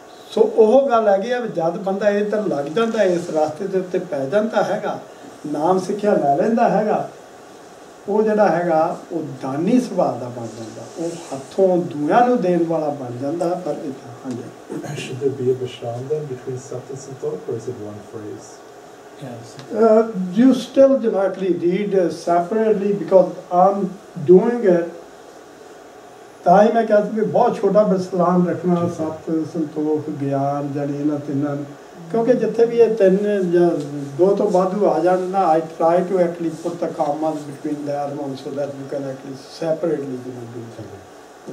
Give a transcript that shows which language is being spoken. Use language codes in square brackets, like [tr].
[pa] ਸੋ ਉਹ ਗੱਲ ਹੈਗੀ ਆ ਵੀ ਜਦ ਬੰਦਾ ਇੱਧਰ ਲੱਗ ਜਾਂਦਾ, ਇਸ ਰਸਤੇ ਦੇ ਉੱਤੇ ਪੈ ਜਾਂਦਾ ਹੈਗਾ, ਨਾਮ ਸਿੱਖਿਆ ਲੈ ਲੈਂਦਾ ਹੈਗਾ, ਉਹ ਜਿਹੜਾ ਹੈਗਾ ਉਹ ਦਾਨੀ ਸੁਭਾਅ ਦਾ ਬਣ ਜਾਂਦਾ, ਉਹ ਹੱਥੋਂ ਦੂਆਂ ਨੂੰ ਦੇਣ ਵਾਲਾ ਬਣ ਜਾਂਦਾ। ਪਰ ਇੱਦਾਂ ਹਾਂਜੀ। [en] Should there be a vishram then between Sat and Santokh, or is it one phrase? Yes. You still directly read separately because I'm doing it। [pa] ਤਾਂ ਹੀ ਮੈਂ ਕਿਹਾ ਸੀ ਵੀ ਬਹੁਤ ਛੋਟਾ ਵਿਸਲਾਮ ਰੱਖਣਾ, ਸੱਤ ਸੰਤੋਖ ਗਿਆਨ ਜਾਣੀ ਇਹਨਾਂ ਤਿੰਨਾਂ, ਕਿਉਂਕਿ ਜਿੱਥੇ ਵੀ ਇਹ ਤਿੰਨ ਜਾਂ ਦੋ ਤੋਂ ਵਾਧੂ ਆ ਜਾਣ ਨਾ, [en] I try to actually put the commas between their one so that you can actually separately do things.